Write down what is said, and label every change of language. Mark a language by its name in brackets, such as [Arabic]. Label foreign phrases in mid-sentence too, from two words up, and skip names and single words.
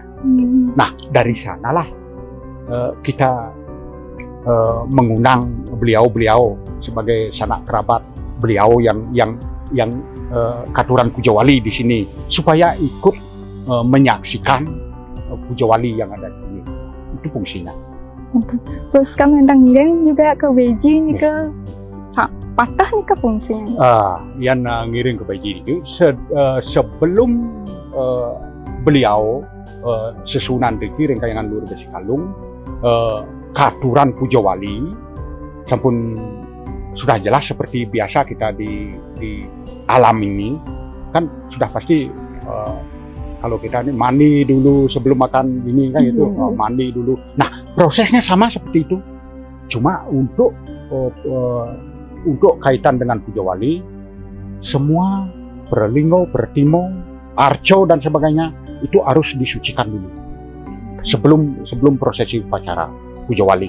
[Indonesian] Nah, dari sanalah kita mengundang beliau sebagai sanak kerabat beliau yang Katuran Puja Wali di sini supaya ikut menyaksikan Puja Wali yang ada di sini. Itu fungsinya. Terus kan tentang ngiring juga ke Beji nih ke patah nih ke fungsinya. Yang ngiring ke Beji itu sebelum beliau sesunan di Kayangan Luhur Bersihkalung, Katuran Puja Wali sampun sudah jelas seperti biasa kita di alam ini kan sudah pasti kalau kita ini mandi dulu sebelum makan ini kan itu mandi dulu. Nah prosesnya sama seperti itu, cuma untuk untuk kaitan dengan Puja Wali, semua Berlinggo, Bertimo, Arco dan sebagainya itu harus disucikan dulu sebelum prosesi upacara Puja Wali.